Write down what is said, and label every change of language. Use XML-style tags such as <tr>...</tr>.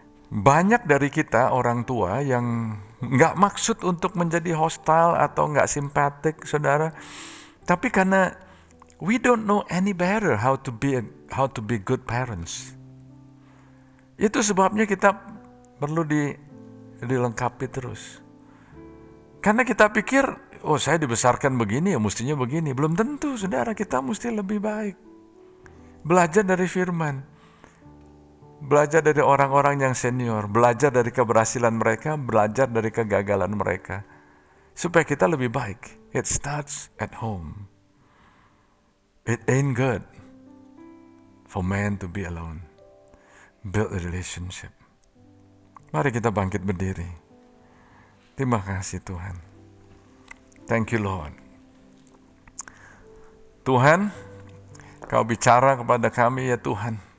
<id>Banyak dari kita orang tua yang nggak maksud untuk menjadi hostile atau nggak simpatik, saudara. Tapi karena</id> <en>we don't know any better how to be good parents.</en> <id>Itu sebabnya kita perlu dilengkapi terus. Karena kita pikir, oh saya dibesarkan begini ya mestinya begini. Belum tentu, saudara, kita mesti lebih baik. Belajar dari firman. Belajar dari orang-orang yang senior, belajar dari keberhasilan mereka, belajar dari kegagalan mereka, supaya kita lebih baik.</id> <en>It starts at home. It ain't good for man to be alone. Build a relationship.</en> <id>Mari kita bangkit berdiri. Terima kasih Tuhan.</id> <en>Thank you Lord.</en> <id>Tuhan, Kau bicara kepada kami ya Tuhan.</id>